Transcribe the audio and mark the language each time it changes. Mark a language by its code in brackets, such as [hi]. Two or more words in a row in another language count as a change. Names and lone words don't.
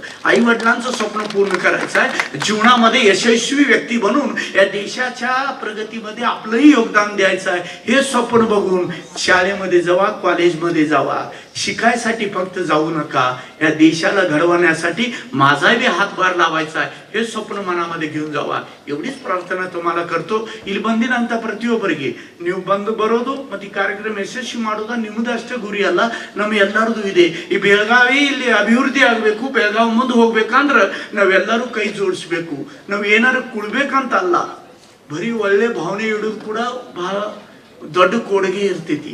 [mr] आई वडिलांचं स्वप्न पूर्ण करायचं आहे, जीवनामध्ये यशस्वी व्यक्ती बनून या देशाच्या प्रगतीमध्ये आपलंही योगदान द्यायचं आहे, हे स्वप्न बघून शाळेमध्ये जावा, कॉलेजमध्ये जावा, शिकायसाठी फक्त जाऊ नका, या देशाला घडवण्यासाठी माझाही हातभार लावायचा आहे हे स्वप्न मनामध्ये घेऊन जावा। एवढीच ಪ್ರಾರ್ಥನಾ तुम्हाला करतो। [kn] ಇಲ್ಲಿ ಬಂದಿನಂತ ಪ್ರತಿಯೊಬ್ಬರಿಗೆ ನೀವು ಬಂದು ಬರೋದು ಮತ್ತು ಈ ಕಾರ್ಯಕ್ರಮ ಯಶಸ್ವಿ ಮಾಡೋದು ನಿಮ್ಮದಷ್ಟೇ ಗುರಿ ಅಲ್ಲ, ನಮ್ಮ ಎಲ್ಲರದು ಇದೆ। ಈ ಬೆಳಗಾವಿ ಇಲ್ಲಿ ಅಭಿವೃದ್ಧಿ ಆಗಬೇಕು, ಬೆಳಗಾವಿ ಮುಂದೆ ಹೋಗಬೇಕಂದ್ರೆ ನಾವೆಲ್ಲರೂ ಕೈ ಜೋಡಿಸಬೇಕು, ನಾವು ಏನಾರು ಕುಳಬೇಕಂತ ಅಲ್ಲ, ಬರೀ ಒಳ್ಳೆ ಭಾವನೆ ಇಡೋದು ಕೂಡ ಬಹಳ ದೊಡ್ಡ ಕೊಡುಗೆ ಇರ್ತೈತಿ।